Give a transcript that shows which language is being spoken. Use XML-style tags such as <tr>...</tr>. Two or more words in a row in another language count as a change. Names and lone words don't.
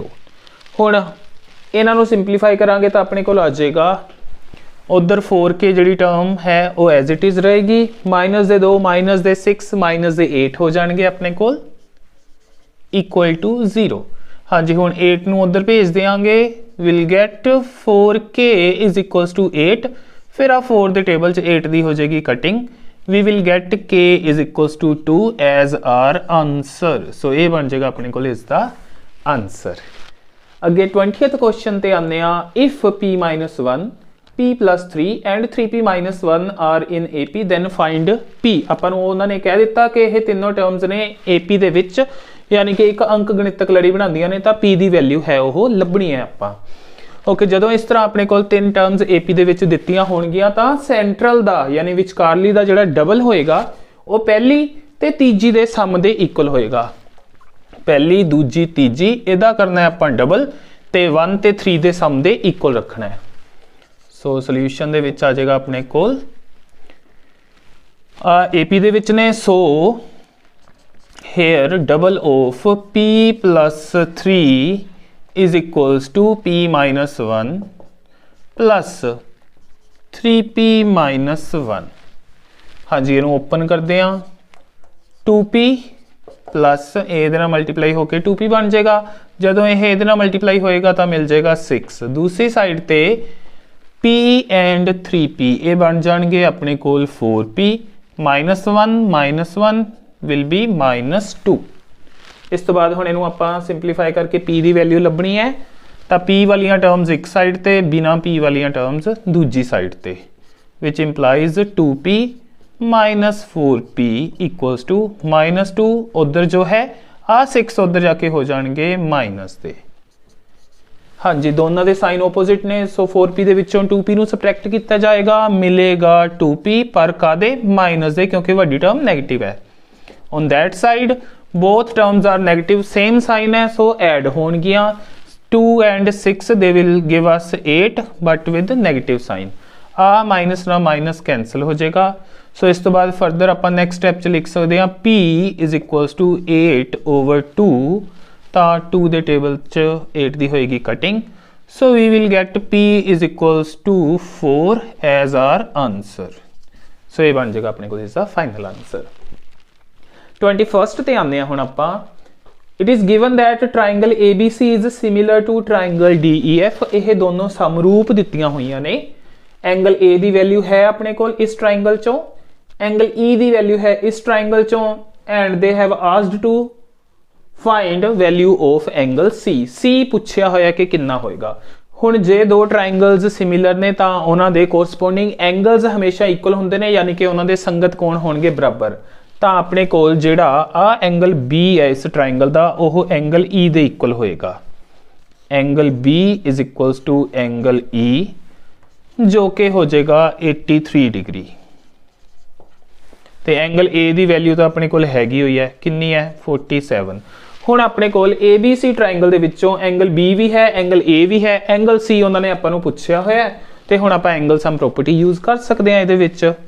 <pa>ਹੁਣ ਇਨ੍ਹਾਂ ਨੂੰ ਸਿੰਪਲੀਫਾਈ ਕਰਾਂਗੇ ਤੋ ਅਪਨੇ ਕੋ ਆ ਜਾਏਗਾ ਉਧਰ 4k ਜਿਹੜੀ ਟਰਮ ਹੈ ਵੋ</pa> <en>as it is</en> <pa>ਰਹੇਗੀ, -2 -6 -8 ਹੋ ਜਾਏਂਗੇ ਅਪਨੇ ਕੋ</pa> <en>equal to 0.</en> <pa>ਹਾਂ ਜੀ, ਹੁਣ 8 ਨੂੰ ਉਧਰ ਭੇਜ ਦੇਂਗੇ,</pa> <en>will get 4k is equals to 8.</en> <pa>ਫਿਰ ਆ 4 ਦੇ ਟੇਬਲ ਚ 8 ਦੀ ਹੋ ਜਾਏਗੀ ਕਟਿੰਗ,</pa> <en>we will get k is equals to 2 as our answer.</en> <hi>सो ये बन जाएगा अपने को इसका आंसर।</hi> <pa>ਅੱਗੇ 20th ਕੁਐਸ਼ਚਨ ਤੇ ਆਨੇ</pa> <en>इफ p-1 p plus 3 and 3p minus 1 are in AP, then find p।</en> <pa>ਆਪਾਂ ਨੂੰ ਉਹਨਾਂ ਨੇ ਕਹਿ ਦਿੱਤਾ ਕਿ ਇਹ ਤਿੰਨੋਂ ਟਰਮਸ ਨੇ AP ਦੇ ਵਿੱਚ, ਯਾਨੀ ਕਿ ਇੱਕ ਅੰਕ ਗਣਿਤਕ ਲੜੀ ਬਣਾਉਂਦੀਆਂ ਨੇ, ਤਾਂ p ਦੀ ਵੈਲਿਊ ਹੈ ਉਹ ਲੱਭਣੀ ਹੈ ਆਪਾਂ। ਓਕੇ, ਜਦੋਂ ਇਸ ਤਰ੍ਹਾਂ ਆਪਣੇ ਕੋਲ ਤਿੰਨ ਟਰਮਸ AP ਦੇ ਵਿੱਚ ਦਿੱਤੀਆਂ ਹੋਣਗੀਆਂ ਤਾਂ ਸੈਂਟਰਲ ਦਾ ਯਾਨੀ ਵਿਚਕਾਰਲੀ ਦਾ ਜਿਹੜਾ ਡਬਲ ਹੋਏਗਾ ਉਹ ਪਹਿਲੀ ਤੇ ਤੀਜੀ ਦੇ ਸਮ ਦੇ ਇਕੁਅਲ ਹੋਏਗਾ। ਪਹਿਲੀ, ਦੂਜੀ, ਤੀਜੀ, ਇਹਦਾ ਕਰਨਾ ਹੈ ਆਪਾਂ ਡਬਲ ਤੇ 1 ਤੇ 3 ਦੇ ਸਮ ਦੇ ਇਕੁਅਲ ਰੱਖਣਾ ਹੈ। ਸੋ ਸੋਲੂਸ਼ਨ ਦੇ ਵਿੱਚ ਆ ਜਾਏਗਾ ਆਪਣੇ ਕੋਲ AP ਦੇ ਵਿੱਚ ਨੇ।</pa> <en>ਸੋ here double of p plus 3 is equals to p minus 1 plus 3p minus 1।</en> <pa>हाँ जी, ਇਹਨੂੰ ਓਪਨ ਕਰਦੇ ਹਾਂ। 2p प्लस ਇਹਦੇ ਨਾਲ ਮਲਟੀਪਲਾਈ ਹੋ ਕੇ 2p ਬਣ ਜਾਏਗਾ। ਜਦੋਂ ਇਹ ਇਹਦੇ ਨਾਲ ਮਲਟੀਪਲਾਈ ਹੋਏਗਾ ਤਾਂ ਮਿਲ ਜਾਏਗਾ 6। ਦੂਸਰੀ ਸਾਈਡ ਤੇ</pa> <en>p and 3p</en> <pa>ਇਹ ਬਣ ਜਾਣਗੇ ਆਪਣੇ ਕੋਲ</pa> <en>4p -1 will be -2।</en> <pa>ਇਸ ਤੋਂ ਬਾਅਦ ਹੁਣ ਇਹਨੂੰ ਆਪਾਂ ਸਿੰਪਲੀਫਾਈ ਕਰਕੇ p ਦੀ ਵੈਲਿਊ ਲੱਭਣੀ ਹੈ, ਤਾਂ p ਵਾਲੀਆਂ ਟਰਮਸ ਇੱਕ ਸਾਈਡ ਤੇ, ਬਿਨਾ p ਵਾਲੀਆਂ ਟਰਮਸ ਦੂਜੀ ਸਾਈਡ ਤੇ,</pa> <en>which implies 2p minus 4p equals to -2।</en> <hi>उधर जो है 6 उधर जाके हो जाएंगे माइनस दे। हाँ जी, दोनों के साइन ओपोजिट ने।</hi> <pa>सो 4p ਦੇ ਵਿੱਚੋਂ 2p ਨੂੰ ਸਬਟ੍ਰੈਕਟ ਕੀਤਾ ਜਾਏਗਾ, ਮਿਲੇਗਾ 2p ਪਰ ਕਾਦੇ ਮਾਈਨਸ ਦੇ, ਕਿਉਂਕਿ ਵੱਡੀ ਟਰਮ ਨੈਗੇਟਿਵ ਹੈ।</pa> <en>on that side both terms are negative, same sign है, so add ਹੋਣਗੀਆਂ। 2 and 6 they will give us 8 but with negative sign।</en> <pa>ਆ ਮਾਈਨਸ ਨਾਲ ਮਾਈਨਸ ਕੈਂਸਲ ਹੋ ਜਾਏਗਾ। ਸੋ ਇਸ ਤੋਂ ਬਾਅਦ ਫਰਦਰ ਆਪਾਂ ਨੈਕਸਟ ਸਟੈਪ 'ਚ ਲਿਖ ਸਕਦੇ ਹਾਂ</pa> <en>p is equals to 8/2।</en> <pa>ਤਾਂ 2 ਦੇ ਟੇਬਲ 'ਚ 8 ਦੀ ਹੋਏਗੀ ਕਟਿੰਗ।</pa> <en>ਸੋ we will get p is equals to 4 as our answer।</en> <pa>ਸੋ ਇਹ ਬਣ ਜਾਏਗਾ ਆਪਣੇ ਕੋਲ ਇਸ ਦਾ ਫਾਈਨਲ ਆਨਸਰ। 21st ਤੇ ਆਉਂਦੇ ਹਾਂ ਹੁਣ ਆਪਾਂ।</pa> <en>It is given that triangle ABC is similar to triangle DEF।</en> <pa>ਇਹ ਦੋਨੋਂ ਸਮਰੂਪ ਦਿੱਤੀਆਂ ਹੋਈਆਂ ਨੇ। एंगल A ਦੀ ਵੈਲਿਊ ਹੈ ਆਪਣੇ ਕੋਲ ਇਸ ਟ੍ਰਾਇੰਗਲ ਚੋਂ, एंगल E ਦੀ ਵੈਲਿਊ ਹੈ ਇਸ ਟ੍ਰਾਇੰਗਲ ਚੋਂ,</pa> <en>and they have asked to find value of angle C.</en> <pa>C ਪੁੱਛਿਆ ਹੋਇਆ ਕਿ ਕਿੰਨਾ ਹੋਏਗਾ। ਹੁਣ ਜੇ ਦੋ ਟ੍ਰਾਇੰਗਲਸ ਸਿਮਿਲਰ ਨੇ ਤਾਂ ਉਹਨਾਂ ਦੇ ਕੋਰਸਪੋਂਡਿੰਗ ਐਂਗਲਸ ਹਮੇਸ਼ਾ ਇਕੁਅਲ ਹੁੰਦੇ ਨੇ, ਯਾਨੀ ਕਿ ਉਹਨਾਂ ਦੇ ਸੰਗਤ ਕੋਣ ਹੋਣਗੇ, ਬਰਾਬਰ। ਤਾਂ ਆਪਣੇ ਕੋਲ ਜਿਹੜਾ ਆ एंगल B ਹੈ ਇਸ ਟ੍ਰਾਇੰਗਲ ਦਾ, ਉਹ एंगल E ਦੇ ਇਕੁਅਲ ਹੋਏਗਾ।</pa> <en>angle B is equals to angle E,</en> <hi>जो कि हो जाएगा 83 डिग्री।</hi> <pa>ਤੋ ਐਂਗਲ A ਕੀ ਵੈਲਿਊ ਤੋ ਅਪਨੇ ਕੋਲ ਹੈਗੀ ਹੁਈ ਹੈ, ਕਿਤਨੀ ਹੈ 47। ਹੁਣ ਅਪਨੇ ਕੋਲ ABC ਟ੍ਰਾਇੰਗਲ ਦੇ ਵਿਚੋਂ ਐਂਗਲ B ਭੀ ਹੈ, ਐਂਗਲ A ਭੀ ਹੈ, ਐਂਗਲ C ਉਨ੍ਹੋਂ ਨੇ ਆਪਾਂ ਨੂੰ ਪੁੱਛਿਆ ਹੋਇਆ ਹੈ, ਤੋ ਹੁਣ ਆਪਾਂ</pa> <en>angle sum property use</en> <pa>ਕਰ ਸਕਤੇ ਹੈਂ ਇਹਦੇ ਵਿਚ।</pa>